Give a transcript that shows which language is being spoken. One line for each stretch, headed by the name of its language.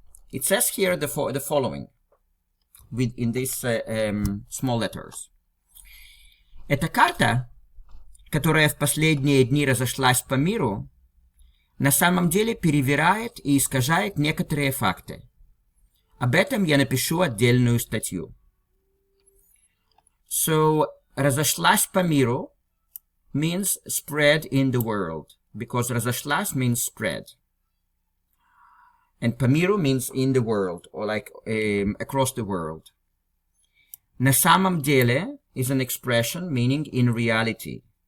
English: It says here the following, in these small letters.
Russian: Эта карта, которая в последние дни разошлась по миру, на самом деле перевирает и искажает некоторые факты. Об этом я напишу отдельную статью.
English: So,
Russian: разошлась по миру
English: means spread in the world, because разошлась means spread. And Pamiru means in the world, or like across the world.
Russian: Na samam dele
English: is an expression meaning in reality.